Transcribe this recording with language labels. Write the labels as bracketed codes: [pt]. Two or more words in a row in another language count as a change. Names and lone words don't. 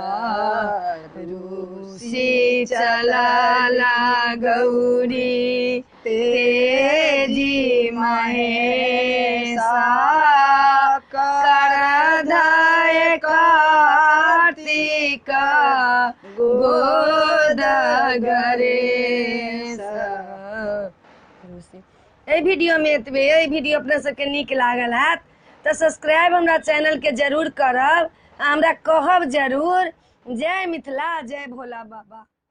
[mai] रूसी चलल गौरी तेजी महेशा कर धय कार्तिक गोद गणेशा। वीडियो में एतबे। वीडियो अपने सबके नीक लागल हैत तो सब्सक्राइब हमरा चैनल के जरूर करब, हमरा कहब जरूर। जय मिथिला, जय भोला बाबा।